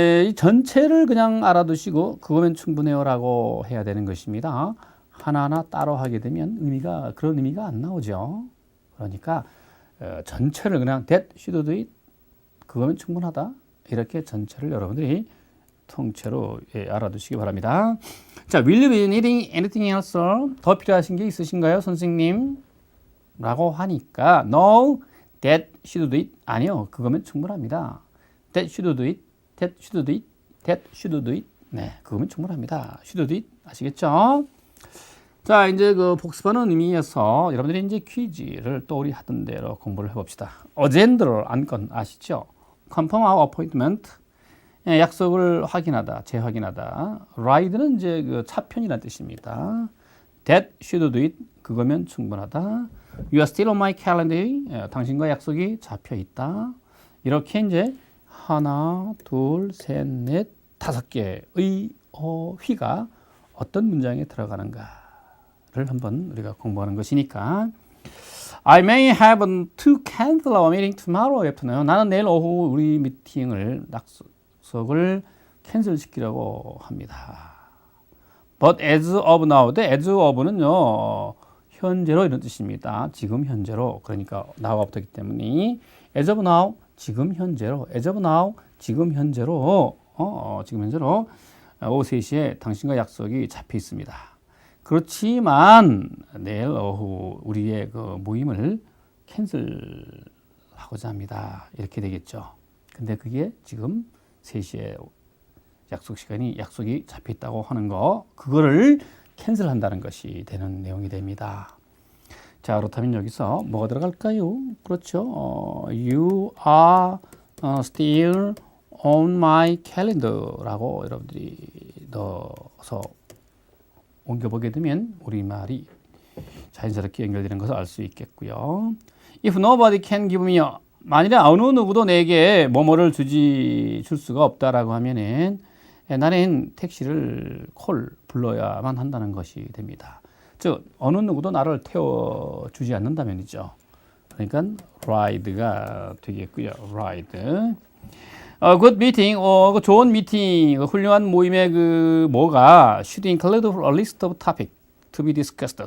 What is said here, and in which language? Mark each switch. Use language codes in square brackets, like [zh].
[ko] 이 전체를 그냥 알아두시고 그거면 충분해요라고 해야 되는 것입니다. 하나하나 따로 하게 되면 그런 의미가 안 나오죠. 그러니까 전체를 그냥 [en] that should do it. [ko] 그거면 충분하다. 이렇게 전체를 여러분들이 통째로 알아두시기 바랍니다. [en] 자, will you be needing anything else? [ko] 더 필요하신 게 있으신가요, 선생님? 라고 하니까 [en] no, that should do it. [ko] 아니요, 그거면 충분합니다. [en] That should do it. That should do it. That should do it. [ko] 네, 그거면 충분합니다. [en] should do it. [ko] 아시겠죠? 자, 이제 그 복습하는 의미에서 여러분들이 이제 퀴즈를 또 우리 하던 대로 공부를 해봅시다. 어젠더를 안건 아시죠? [en] Confirm our appointment. [ko] 예, 약속을 확인하다, 재확인하다. ride는 이제 그 차편이라는 뜻입니다. [en] That should do it. [ko] 그거면 충분하다. [en] You are still on my calendar. [ko] 예, 당신과 약속이 잡혀 있다. 이렇게 이제 하나, 둘, 셋, 넷, 5개의 어휘가 어떤 문장에 들어가는가를 한번 우리가 공부하는 것이니까. [en] I may have to cancel our meeting tomorrow afternoon. [ko] 나는 내일 오후 우리 미팅을 약속을 캔슬시키려고 합니다. [en] But as of now, as of는요 [ko] 현재로 이런 뜻입니다. 지금 현재로. 그러니까 now가 붙었기 때문에 as of now, 지금 현재로. [en] as of now, [ko] 지금 현재로. 지금 현재로 오후 3시에 당신과 약속이 잡혀 있습니다. 그렇지만 내일 오후 우리의 그 모임을 캔슬하고 하고자 합니다. 이렇게 되겠죠. 근데 그게 지금 3시에 약속이 잡혀 있다고 하는 거, 그거를 캔슬한다는 것이 되는 내용이 됩니다. 자, 그렇다면 여기서 뭐가 들어갈까요? 그렇죠. [en] You are still on my calendar [ko] 라고 여러분들이 넣어서 옮겨보게 되면 우리말이 자연스럽게 연결되는 것을 알 수 있겠고요. [en] If nobody can give me, [ko] 만일에 어느 누구도 내게 뭐뭐를 줄 수가 없다라고 하면은 나는 택시를 불러야만 한다는 것이 됩니다. 즉 어느 누구도 나를 태워주지 않는다면이죠. 그러니까 ride가 되겠고요. [en] ride. good meeting, [ko] 그 좋은 미팅, 훌륭한 모임의 그 뭐가 [en] should include a list of topics to be discussed.